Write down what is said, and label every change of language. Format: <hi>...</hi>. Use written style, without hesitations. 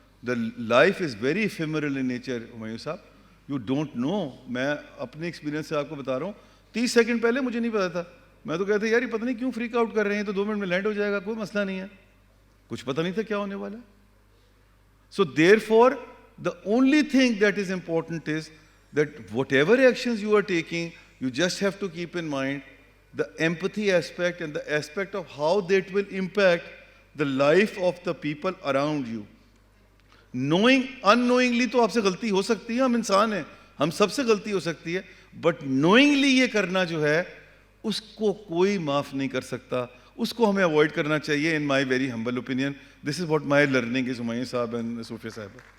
<en>The life is very ephemeral in nature, Humayun sahab. You don't know.</en> <ur>میں اپنے experience سے آپ کو بتا رہا ہوں, 30 سیکنڈ پہلے مجھے نہیں پتا تھا. میں تو کہتا یار یہ پتہ نہیں کیوں فریک آؤٹ کر رہے ہیں, تو 2 منٹ میں لینڈ ہو جائے گا, کوئی مسئلہ نہیں ہے. کچھ پتہ نہیں تھا کیا ہونے والا.</ur> <en>So therefore, the only thing that is important is that whatever actions you are taking, you just have to keep in mind the empathy aspect and the aspect of how that will impact the life of the people around you.</en> <ur>unknowingly تو آپ سے غلطی ہو سکتی ہے, ہم انسان ہیں, ہم سب سے غلطی ہو سکتی ہے, بٹ knowingly یہ کرنا جو ہے اس کو کوئی معاف نہیں کر سکتا, اس کو ہمیں اوائڈ کرنا چاہیے.</ur> <en>In my very humble opinion, this is what my learning is. Humayun sahab and Sofia sahab.</en>